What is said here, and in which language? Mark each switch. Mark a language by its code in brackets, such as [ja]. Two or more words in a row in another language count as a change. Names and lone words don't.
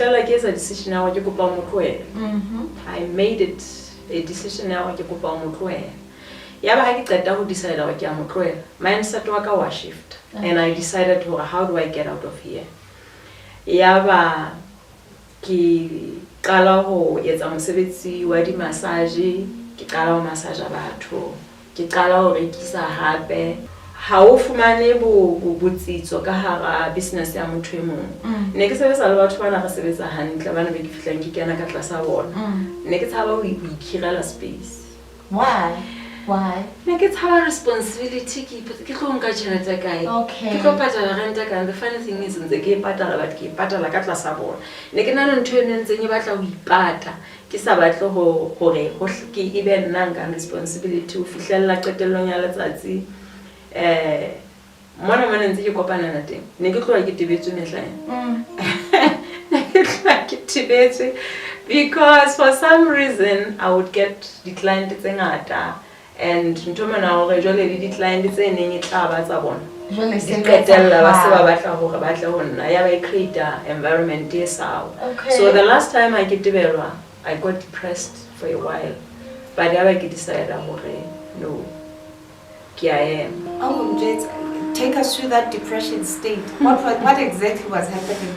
[en] I made it a decision now to decide mindset was shift. And I decided how do I get out of here? [st] Ki qala ho etsa mosebetsi wa di massage, ki qala ho massage batho, ki qala ho rekisa hape. ha o fumane botsitso ka hara business ya motho e mong ne ke sebetsa le batho bana re sebetsa hantle bana be ke fihlang ke kena ka tlasa bona ne ke tshaba ho ikhirela space. [en] Why? [st] Ne ke tshaba responsibility ke tlo nka tjhelete kae ke tlo patala rent ka. [en] The funny thing is [st] ntse ke patala but ke patala ka tlasa bona ne ke na le ntho e ntseng e batla ho ipata ke sa batle hore ke ibe nna nka responsibility ho fihlella qetellong ya letsatsi mona ntse ke kopana na teng ne ke tloha ke tibetswe mehleng ne ke tloha ke tibetswe [en] because for some reason I would get declined [st] tse ngata and ntho mona hore jwale le declined tse neng e tla ba tsa bona jwale se qetella ba se ba batla hore ba tle ho nna ya ba [en] create environment [st] e sawa. [en] So the last time I get tibelwa I got depressed for a while but I decided hore no I am. Take us through that depression state. What exactly was happening?